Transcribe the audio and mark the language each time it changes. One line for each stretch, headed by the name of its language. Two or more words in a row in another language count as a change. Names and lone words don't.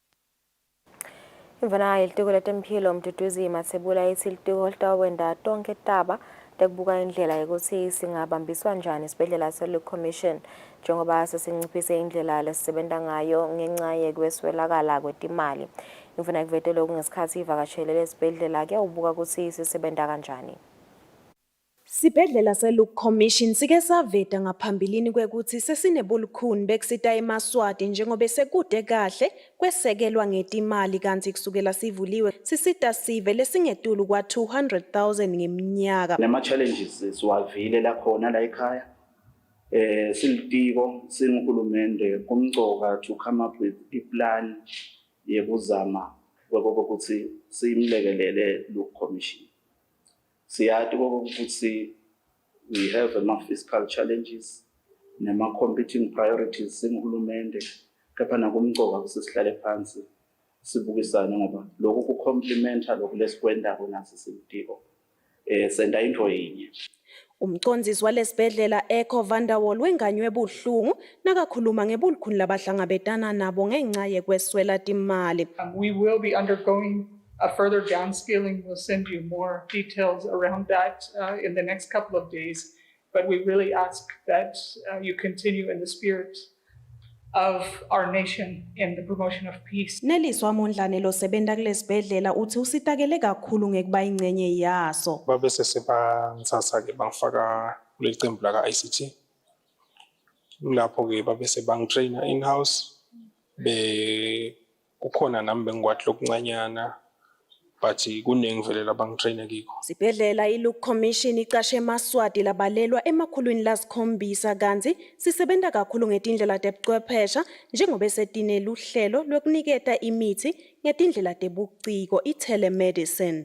Swati: Imvana ilitiko letemphilo Mduduzi Mathebula ithi ilitiko litawenda tonke taba tekubuka indlela yokuthi singabambiswa njani isibhedlela se-Luke Commission njengoba sesinciphise indlela lesisebenta ngayo ngenxa yekweswelakala kwetimali. Imvana kuvetele okungesikhathi ivakashele lesibhedlela kuyawubuka ukuthi sisebenta kanjani. Sibhedlela se-Luke Commission sike saveta ngaphambilini kwekuthi sesinebulukhuni bekusita emaswati njengoba sekude kahle kwesekelwa ngetimali kanti kusukela sivuliwe sisita sive lesingetulu kwa 200,000 ngeminyaka. Nema challenges siwavile la khona la ekhaya silitiko singuhulumende kumcoka
English: to come up with a plan
Swati: yekuzama ukuthi simlekelele Luke Commission. Siyati ukuthi
English: we have
Swati: ama-
English: fiscal challenges
Swati: nema-
English: competing priorities
Swati: singuhulumende kepha nakumcoka ukuthi sihlale phansi sibukisane ngoba lokhu kucomplementa lokhu lesikwendako nathi silitiko senda into yinye. Umcondzisi walesibhedlela Echo Vanderwall wenganywe buhlungu nakakhuluma ngebulukhuni labahlangabetana nabo ngenxa yekweswela timali.
English: We will be undergoing a further downscaling. We'll send you more details around that in the next couple of days. But we really ask that you continue in the spirit of our nation in the promotion of peace.
Swati: Neliswa Mondlane losebenza kulesibhedlela uthi usitakele kakhulu ngekuba ingcenye yaso. Babese sebangithatha ke bangifaka kuleli qembu la ICT. Lapho ke babese bangitraina in-house. Kukhona nami bengikwathi lokuncanyana but kunengivelela bangitraina kiko. Sibhedlela iLook Commission iqashe eMaswati labalelwa emakhulwini lasikhombisa kanti sisebenza kakhulu ngetindlela tebuchwephesha njengoba setinele uhlelo lokuniketa imithi ngetindlela tebuciko i-telemedicine.